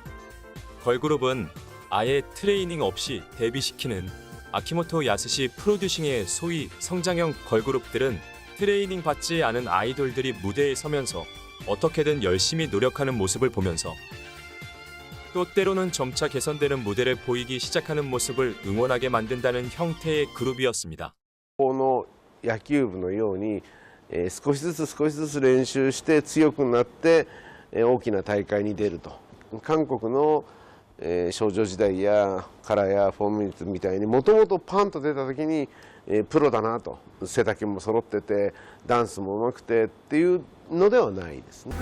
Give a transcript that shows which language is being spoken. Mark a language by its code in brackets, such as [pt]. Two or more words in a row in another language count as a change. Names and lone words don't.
[ko] 걸그룹은 아예 트레이닝 없이 데뷔시키는 아키모토 야스시 프로듀싱의 소위 성장형 걸그룹들은 트레이닝 받지 않은 아이돌들이 무대에 서면서 어떻게든 열심히 노력하는 모습을 보면서 또 때로는 점차 개선되는 무대를 보이기 시작하는 모습을 응원하게 만든다는 형태의 그룹이었습니다. [ja] この野球部のように少しずつ練習して強くなって大きな大会に出ると。韓国の少女時代やカラーやフォーミューみたいにもともとパンと出た時に、プロだなと、背丈も揃っててダンスも上手くてっていうのではないですね。